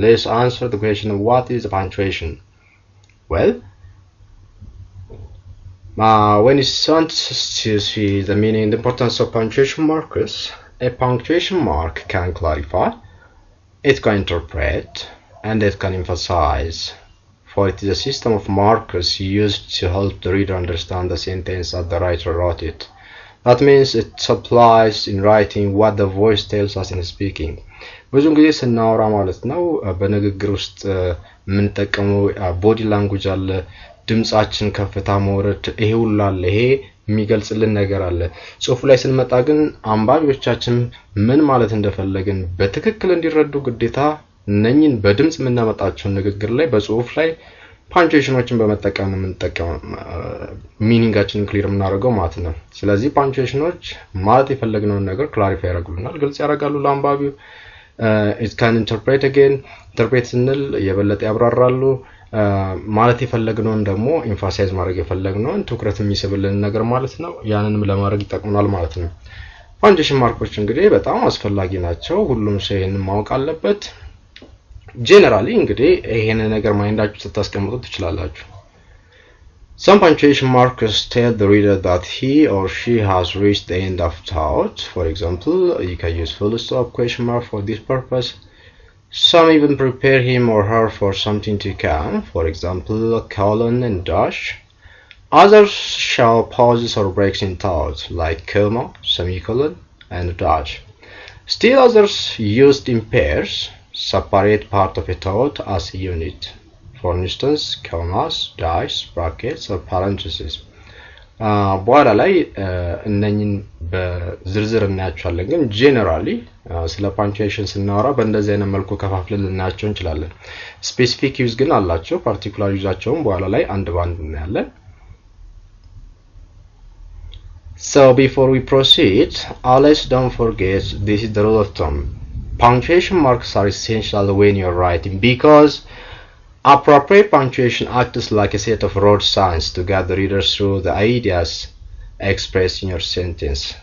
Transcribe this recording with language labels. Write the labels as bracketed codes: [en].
[en] Let's answer the question, what is a punctuation? Well, when you want to see the meaning and importance of punctuation markers, a punctuation mark can clarify, it can interpret, and it can emphasize. For it is a system of markers used to help the reader understand the sentence as the writer wrote it. That means it supplies in writing what the voice tells us in speaking. [am] ብዙን ጊዜ ስናወራ ማለት ነው በንግግር ውስጥ የምንጠቀመው ቦዲ ላንጉጅ አለ፣ ድምጻችን ከፍታ መውረድ፣ ይሄ ሁሉ አለ። ይሄ የሚገልጽልን ነገር አለ። ጽሁፉ ላይ ስንመጣ ግን አንባቢዎቻችን ምን ማለት እንደፈለግን በትክክል እንዲረዱ ግዴታ እነኝን በድምጽ የምናመጣቸው ንግግር ላይ በጽሁፍ ላይ ፓንክቹዌሽኖችን በመጠቀም የምንጠቀመው ሚኒንጋችንን ክሊር የምናደርገው ማለት ነው። ስለዚህ ፓንክቹዌሽኖች ማለት የፈለግነውን ነገር ክላሪፋይ ያደርጉልናል፣ ግልጽ ያደርጋሉ ለአንባቢው። [en] it can interpret again, interpret [am] ስንል የበለጠ ያብራራሉ። ማለት የፈለግነውን ደግሞ ኤምፋሳይዝ ማድረግ የፈለግነውን ትኩረት የሚስብልን ነገር ማለት ነው። ያንንም ለማድረግ ይጠቅሙናል ማለት ነው። ፓንክቹዌሽን ማርኮች እንግዲህ በጣም አስፈላጊ ናቸው። ሁሉም ሰው ይሄንን ማወቅ አለበት። ጀነራሊ እንግዲህ ይሄን ነገር ማይንዳችሁ ተታስቀምጡት ትችላላችሁ። [en] Some punctuation markers tell the reader that he or she has reached the end of thought. For example, you can use full stop, question mark for this purpose. Some even prepare him or her for something to come. For example, colon and dash. Others show pauses or breaks in thought, like comma, semicolon, and dash. Still others used in pairs separate part of a thought as a unit. For instance, commas, dash, brackets, or parentheses. [am] በኋላ ላይ እነኝን በዝርዝር እናያቸዋለን። ግን ጄነራሊ ስለ ፓንክቹዌሽን ስናወራ በእንደዚህ አይነት መልኩ ከፋፍለን ልናያቸው እንችላለን። ስፔሲፊክ ዩዝ ግን አላቸው። ፓርቲኩላር ዩዛቸውን በኋላ ላይ አንድ ባንድ እናያለን። [en] So before we proceed, let's don't forget this is the rule of thumb. Punctuation marks are essential when you're writing because appropriate punctuation acts like a set of road signs to guide the reader through the ideas expressed in your sentence.